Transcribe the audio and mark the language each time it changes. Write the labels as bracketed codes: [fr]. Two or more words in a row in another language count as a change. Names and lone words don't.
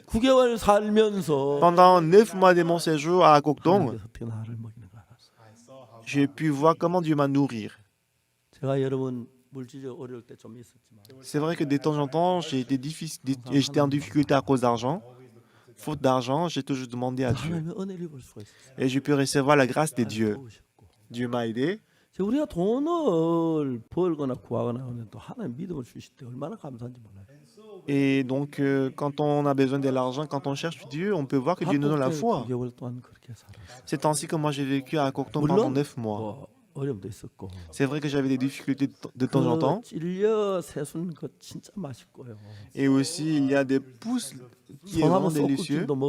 [fr] Pendant 9 mois de mon séjour à Kokton, j'ai pu voir comment Dieu m'a nourri. C'est vrai que de temps en temps, j'étais en difficulté à cause d'argent. Faute d'argent, j'ai toujours demandé à Dieu. Et j'ai pu recevoir la grâce de Dieu. Dieu m'a aidé. [ko] 우리가 돈을 벌거나 구하거나 하면 또 하나님 믿음을 주실 때 얼마나 감사한지 몰라요. [fr] Et donc, quand on a besoin de l'argent, quand on cherche Dieu, on peut voir que Dieu nous donne la foi. C'est ainsi que moi j'ai vécu à Kokton pendant 9 mois. C'est vrai que j'avais des difficultés de temps en temps. Et aussi, il y a des pousses qui sont vraiment délicieux.